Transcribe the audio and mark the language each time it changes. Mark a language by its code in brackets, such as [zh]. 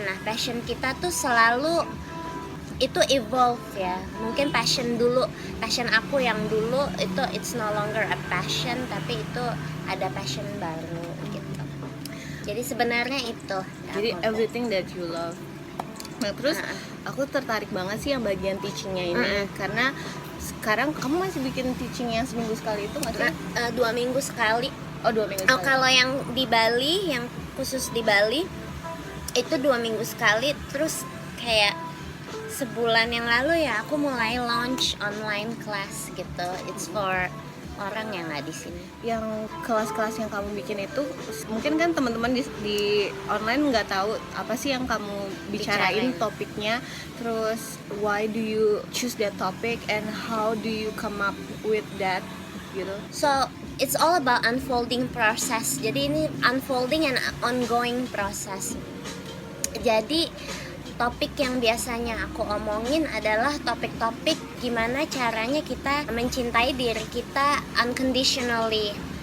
[id] Nah, passion kita tuh selalu itu evolve ya. Mungkin passion aku yang dulu itu [en] it's no longer a passion, [id] tapi itu ada passion baru gitu. Jadi sebenarnya itu. Jadi [en] everything that you love. [id] Nah terus aku tertarik banget sih yang bagian teachingnya ini, karena sekarang kamu masih bikin teaching yang seminggu sekali itu nggak sih? 2 minggu sekali. Oh 2 minggu sekali. Kalau yang di Bali, yang khusus di Bali itu 2 minggu sekali. Terus kayak sebulan yang lalu ya aku mulai launch online class gitu. [en] It's for [id] orang yang nggak di sini. Yang kelas-kelas yang kamu bikin itu mungkin kan teman-teman di online nggak tahu apa sih yang kamu bicarain topiknya, terus [en] why do you choose that topic and how do you come up with that [id] gitu. [en] So it's all about unfolding process. [id] Jadi ini [en] unfolding and ongoing process. [id] Jadi topik yang biasanya aku omongin adalah topik-topik gimana caranya kita mencintai diri kita [en] unconditionally.